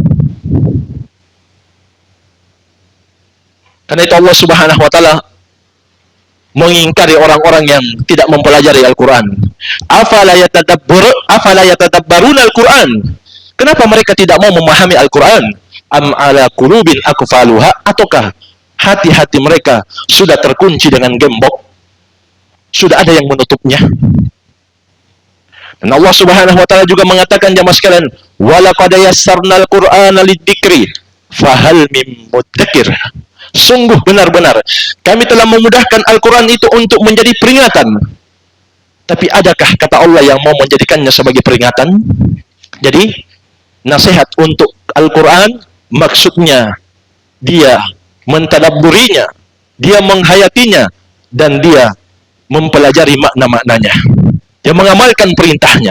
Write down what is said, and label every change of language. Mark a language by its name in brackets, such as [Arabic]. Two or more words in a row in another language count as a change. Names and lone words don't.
[Indonesian] Karena itu Allah [Arabic] سبحانه وتعالى [Indonesian] mengingkari orang-orang yang tidak mempelajari Al-Quran. [Arabic] أفلا يتدبرون القرآن? [Indonesian] Kenapa mereka tidak mau memahami Al-Quran? [Arabic] أم على قلوب أقفالها? [Indonesian] Ataukah hati-hati mereka sudah terkunci dengan gembok? Sudah ada yang menutupnya? Dan Allah [Arabic] سبحانه وتعالى [Indonesian] juga mengatakan jamaah sekalian, [Arabic] ولقد يسرنا القرآن للذكر فهل من مدكر. [Indonesian] Sungguh benar-benar kami telah memudahkan Al-Quran itu untuk menjadi peringatan. Tapi adakah, kata Allah, yang mau menjadikannya sebagai peringatan? Jadi nasihat untuk Al-Quran maksudnya dia mentadabburinya, dia menghayatinya, dan dia mempelajari makna-maknanya, dia mengamalkan perintahnya.